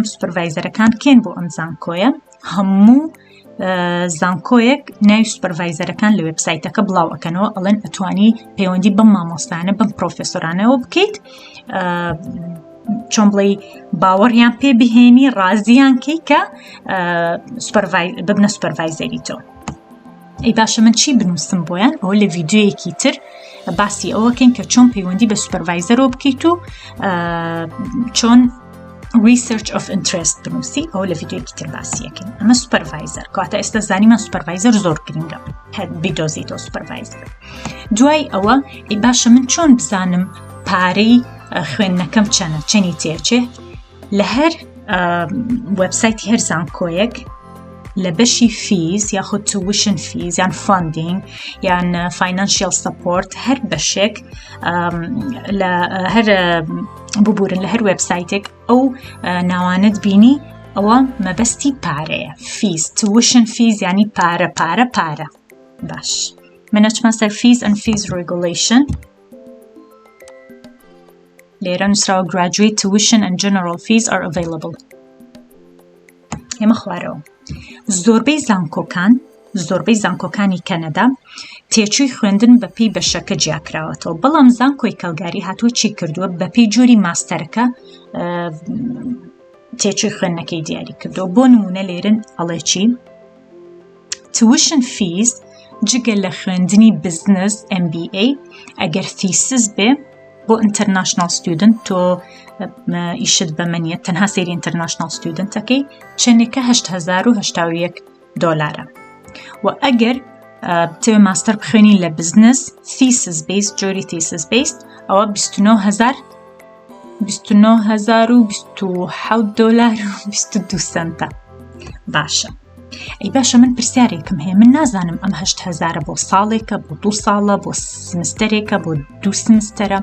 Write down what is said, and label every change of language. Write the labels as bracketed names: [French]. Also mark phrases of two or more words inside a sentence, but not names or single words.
[Central Kurdish] سوپەرڤایزەرەکان کێن بۆ ئەم زانکۆیە؟ هەموو زانکۆیەک ناوی سوپەرڤایزەرەکان لە وێبسایتەکە بڵاو ئەکەنەوە، ئەڵێن ئەتوانی پەیوەندی بەم مامۆستانە بەم پرۆفێسۆرانەوە بکەیت، چۆن بڵێ باوەڕیان پێ بهێنی، ڕازیان کەی کە ببنە سوپەرڤایزەری تۆ. ئەی باشە من چی بنووسم بۆیان؟ ئەوە لە ڤیدیۆیەکی تر باسی ئەوەکەین کە چۆن پەیوەندی بە سوپەرڤایزەرەوە بکەیت و چۆن [English] research of interest [Central Kurdish] بنووسی ئەو لە ڤیدیۆیەکی تر باسیەکەین. ئەمە سوپەرڤایزەر کاتە ئێستا زانیمان سوپەرڤایزەر زۆر گرنگە بیدۆزیتەوە سوپەرڤایزەر. دوای ئەوە باشە من چۆن بزانم پارەی خوێندنەکەم چەنی تێچێ؟ لە هەر وەبسایتی هەر زانکۆیەک لە بەشی فیز یاخود [English] tuition fees [Central Kurdish] یان فاندینگ یان [English] financial support [Central Kurdish] هەر بەشێک لە هەر ببورن لە هەر وێبسایتێک ئەو ناوانت بینی ئەوە مەبەستی پارەیە. [English] fees tuition fees [Central Kurdish] ینی پارە باش من ئەچمە سەر فیز [English] and fees regulation. [Central Kurdish] لێرە نووسراوە [English] graduate tuition and general fees are available. [Central Kurdish] ئێمە خوارەوە زۆربەی زانکۆکانی کەنەدا تێچووی خوێندن بەپێی بەشەکە جیاکراوەتەوە، بەڵام زانکۆی کەلگاری هاتووە چی کردووە بەپێی جۆری ماستەرەکە تێچووی خوێندنەکەی دیاری کردووە. بۆ نمونە لێرن ئەڵێ چی؟ [English] tuition fees [Central Kurdish] جگە لە خوێندنی بزنس MBA ئەگەر thesis بێ بۆ [English] international student [Central Kurdish] تۆ ئیشت بەمەنیە تەنها سەیری [English] international studentەکەی [Central Kurdish] چەندێکە $8,081 و ئەگەر بتەوێ ماستەر بخوێنی لە بزنس [English] thesis based [Central Kurdish] جۆری [English] thesis based [Central Kurdish] ئەوە $29,027 باشە. ئەی باشە من پرسیارێکم هەیە، من نازانم ئەم 8,000 بۆ ساڵێکە بۆ 2 ساڵە بۆ سمستەرێکە بۆ 2 سمستەرە.